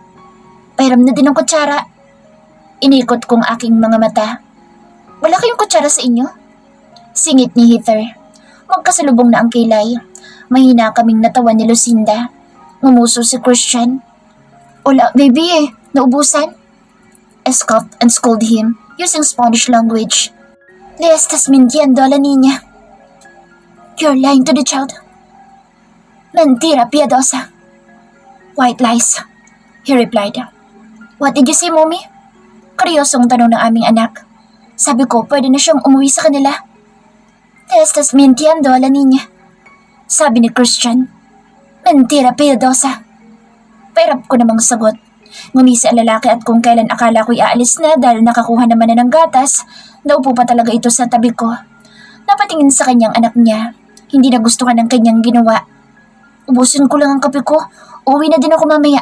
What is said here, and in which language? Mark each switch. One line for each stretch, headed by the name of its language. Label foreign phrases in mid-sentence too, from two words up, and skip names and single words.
Filipino: Pahiram na din ang kutsara. Inikot kong aking mga mata. Wala kayong kutsara sa inyo? Singit ni Heather. Magkasalubong na ang kilay. Mahina kaming natawa ni Lucinda. Ngumuso si Christian. Wala, baby eh. Naubusan.
English: I scoffed and scolded him using Spanish language.
Spanish: Le estás mintiendo a la niña.
English: You're lying to the child.
Spanish: Mentira piadosa.
English: White lies, he replied. What did you say, Mommy?
Filipino: Kuryosong tanong ng aming anak. Sabi ko, pwede na siyang umuwi sa kanila.
Spanish: Le estás mintiendo a la niña.
Filipino: Sabi ni Christian.
Spanish: Mentira piadosa.
Filipino: Pairap ko namang sagot. Ngumisi ang lalaki at kung kailan akala ko'y aalis na dahil nakakuha naman na ng gatas, naupo pa talaga ito sa tabi ko. Napatingin sa kanyang anak niya. Hindi nagustuhan ang kanyang ginawa. Ubusin ko lang ang kape ko. Uwi na din ako mamaya.